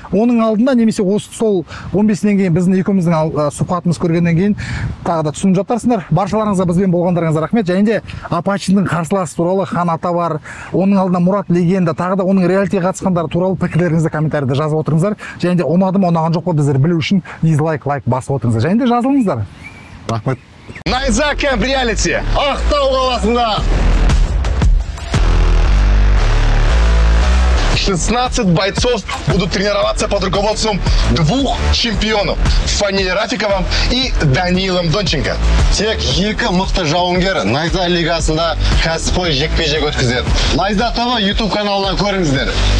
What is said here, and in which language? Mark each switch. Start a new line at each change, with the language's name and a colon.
Kazakh: Оның алдында немесе сол 15-нен кейін біздің екеуміздің сұхбатымыз көргеннен кейін тағы да түсініп жатарсыңдар. Баршаларыңызға бізбен болғандарыңызға рахмет. Және де Апачидің қарсыласы туралы Хан Ата бар, оның алдында Мұрат Легенда, тағы да оның реалитиге қатысқандары туралы пікірлеріңізді комментарийде жазып отырыңыздар. және де ұнады ма, ұнаған жоқ па біздер білу үшін дизлайк, лайк басып отырыңыздар. және де жазылыңыздар. Рахмет.
Russian: Найза Кэмп Реалити,
Kazakh: Ақтау қаласында
Russian: 16 бойцов будут тренироваться под руководством двух чемпионов Фаниль Рафиковым и Данилом Донченко.
Kazakh: Тек екі мықты жауынгер Найза лигасында кәсіпқой жекпе-жек өткізеді. Найза ТВ YouTube каналынан көріңіздер.